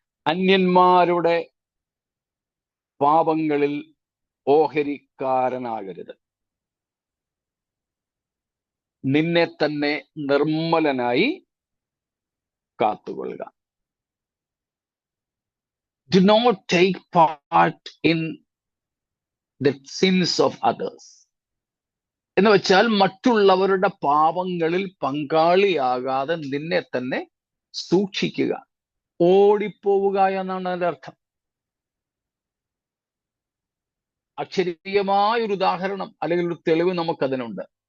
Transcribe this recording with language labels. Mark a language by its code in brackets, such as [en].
[ml] അന്യന്മാരുടെ പാപങ്ങളിൽ ഓഹരിക്കാരനാകരുത്. നിന്നെ തന്നെ നിർമ്മലനായി കാത്തുകൊള്ളുക. [en] Do not take part in the sins of others. [ml] എന്ന് വെച്ചാൽ മറ്റുള്ളവരുടെ പാപങ്ങളിൽ പങ്കാളിയാകാതെ നിന്നെ തന്നെ സൂക്ഷിക്കുക. ഓടിപ്പോവുക എന്നാണ് അതിന്റെ അർത്ഥം. അക്ഷരീയമായ ഒരു ഉദാഹരണം അല്ലെങ്കിൽ ഒരു തെളിവ് നമുക്കതിനുണ്ട്.